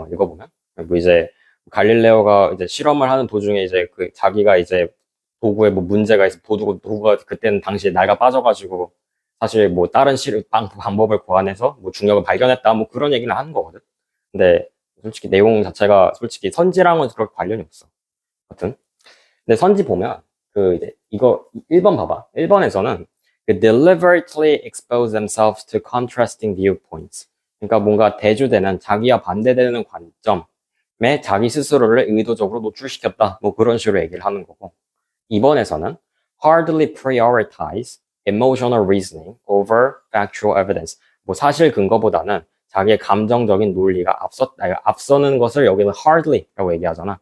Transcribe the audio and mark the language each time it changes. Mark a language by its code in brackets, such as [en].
[ko] 읽어보면 뭐 이제 갈릴레오가 이제 실험을 하는 도중에 이제 그 자기가 이제 도구에 뭐 문제가 있어 도구가 그때는 당시에 낡아 빠져가지고 사실 뭐 다른 방법을 고안해서 뭐 중력을 발견했다 뭐 그런 얘기는 하는 거거든. 근데 솔직히 내용 자체가 솔직히 선지랑은 그렇게 관련이 없어. 하여튼 근데 선지 보면 그 이제 이거 1번 봐봐. 1번에서는 그 [en] deliberately expose themselves to contrasting viewpoints. [ko] 그러니까 뭔가 대조되는 자기와 반대되는 관점에 자기 스스로를 의도적으로 노출시켰다. 뭐 그런 식으로 얘기를 하는 거고. 2번에서는 [en] hardly prioritize emotional reasoning over factual evidence. [ko] 뭐 사실 근거보다는 자기의 감정적인 논리가 앞서는 것을 여기는 hardly라고 얘기하잖아.